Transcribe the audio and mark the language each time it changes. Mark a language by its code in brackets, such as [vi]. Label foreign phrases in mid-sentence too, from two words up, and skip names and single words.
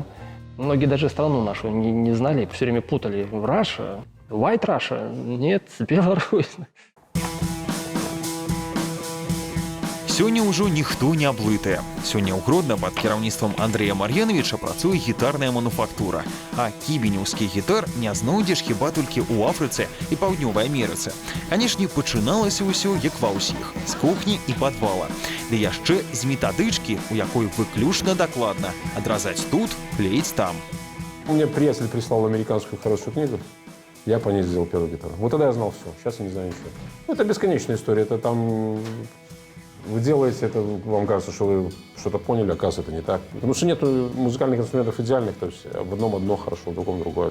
[ru] Многие даже страну нашу не знали, все время путали. Раша, White Russia, нет, Беларусь. [be] Сёння ўжо ніхто не блытае. Сёння ў Гродна пад кіраўніцтвам Андрэя Мар'яновіча працуе гітарная мануфактура. А кібенеўскі гітар не знойдзеш хіба толькі ў Афрыцы і Паўднёвай Амерыцы. Канешне, пачыналася ўсё як ва ўсіх, з кухні і падвала. Ды яшчэ з метадычкі, у якой выключна дакладна адразаць тут, клеіць там. [ru] Мне приятель прислал американскую хорошую книгу. Я по ней сделал первую гитару. Вот тогда я знал все. Сейчас я не знаю ничего. Ну, это бесконечная история. Это там... Вы делаете это, вам кажется, что вы что-то поняли, оказывается, это не так. Потому что нет музыкальных инструментов идеальных. То есть в одном одно хорошо, в другом другое.